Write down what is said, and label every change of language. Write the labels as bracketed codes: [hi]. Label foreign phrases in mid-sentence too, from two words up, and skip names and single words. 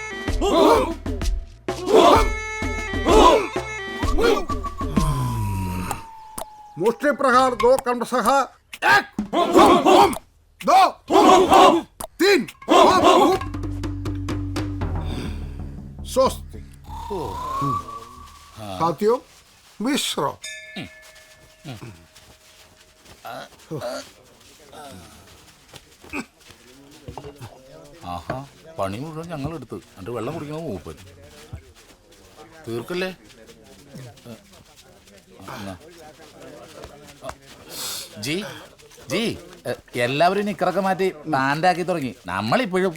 [hi] मुष्टिप्रहार दो क्रमशः एक दो तीन स्वस्ति साथियों विश्राम [ml] ആഹാ പണി മുഴുവൻ ഞങ്ങൾ എടുത്ത് എന്നിട്ട് വെള്ളം കുടിക്കണം മൂപ്പൻ തീർക്കല്ലേ ജി ജി എല്ലാവരും നിക്കറൊക്കെ മാറ്റി പാൻ്റാക്കി തുടങ്ങി നമ്മളിപ്പോഴും